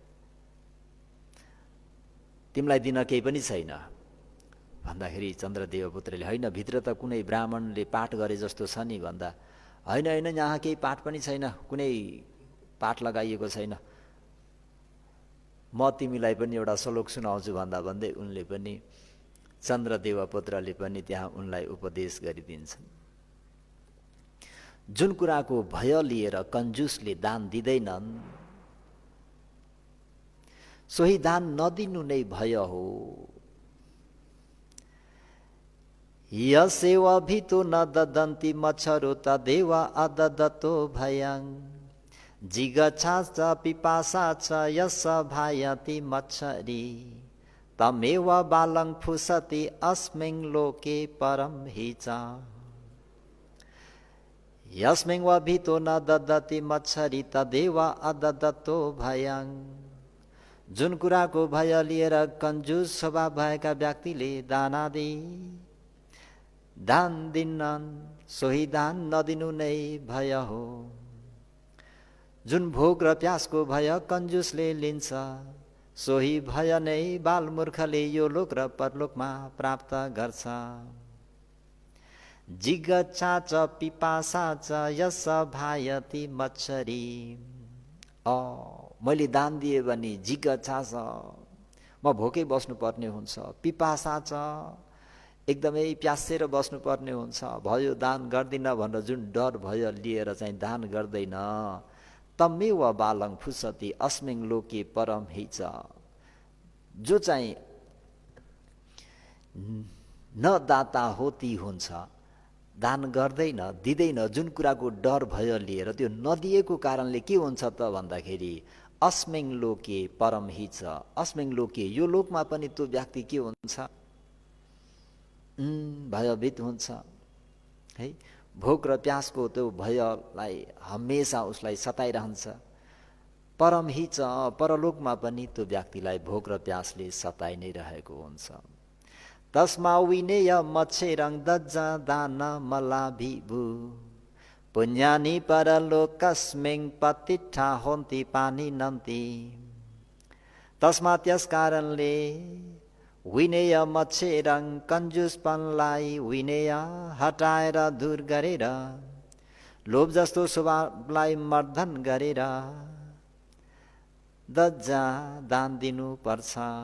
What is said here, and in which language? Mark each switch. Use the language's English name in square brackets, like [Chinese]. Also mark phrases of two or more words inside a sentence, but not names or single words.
[Nepali] तिमीलाई दिन केही पनि छैन भन्दाखेरि चन्द्रदेव पुत्रले होइन भित्र त कुनै ब्राह्मणले पाठ गरे जस्तो छ नि भन्दा, होइन होइन यहाँ केही पाठ पनि छैन, कुनै पाठ लगाइएको छैन, म तिमीलाई पनि एउटा श्लोक सुनाउँछु भन्दा भन्दै उनले पनि चन्द्रदेव पुत्रले पनि त्यहाँ उनलाई उपदेश गरिदिन्छन्। जुन कुराको भय लिएर कन्जुसले दान दिँदैनन् सोही दान नदिनु नै भय हो। [Pali] यसेव भितो न ददन्ति मच्छरो तदेव अददतो भयं जिगच्छा च पिपासा च यस भायति मच्छरी तमेव बालं फुसति अस्मिन् लोके परं हि च। यस्मिन् वा भितो न ददति मच्छरी तदेव अददतो भयं [Nepali] जुन कुराको भय लिएर कन्जुस स्वभाव भएका व्यक्तिले दान दिन्नन् सोही दान नदिनु नै भय हो। जुन भोक र प्यासको भय कन्जुसले लिन्छ सोही भय नै बालमूर्खले यो लोक र परलोकमा प्राप्त गर्छ। [Pali] जिगच्छा च पिपासा च यस भायति मच्छरी [Nepali] मैले दान दिए भने जिगच्छा छ म भोकै बस्नुपर्ने हुन्छ, पिपासा छ एकदमै प्यासेर बस्नुपर्ने हुन्छ, भयो दान गर्दिन भनेर जुन डर भय लिएर चाहिँ दान गर्दैन [Pali] तमेव बालं फुसति अस्मिन् लोके परम हि च [Nepali] जो चाहिँ न दाता होती हुन्छ, दान गर्दैन दिँदैन जुन कुराको डर भय लिएर त्यो नदिएको कारणले के हुन्छ त भन्दाखेरि [Pali] अस्मिन् लोके परम हि च अस्मिन् लोके [Nepali] यो लोकमा पनि त्यो व्यक्ति के हुन्छ भयभीत हुन्छ है। भोक र प्यासको त्यो भयलाई हमेशा उसलाई सताइरहन्छ। [Pali] परम हि च [Nepali] परलोकमा पनि त्यो व्यक्तिलाई भोक र प्यासले सताइ नै रहेको हुन्छ। [Pali] तस्मा विनेय मच्छेरं दज्जा दान मलाभिभु पुण्यानि परलोकस्मिन् पतिष्ठा होन्ति पानी नन्ति। [Nepali] तस्मा त्यस कारणले [Pali] विनेय मच्छेरं [Nepali] कन्जुसपनलाई विनेय हटाएर दूर गरेर लोभ जस्तो स्वभावलाई मर्दन गरेर [Pali] दज्जा दान [Nepali] दिनु पर्छ।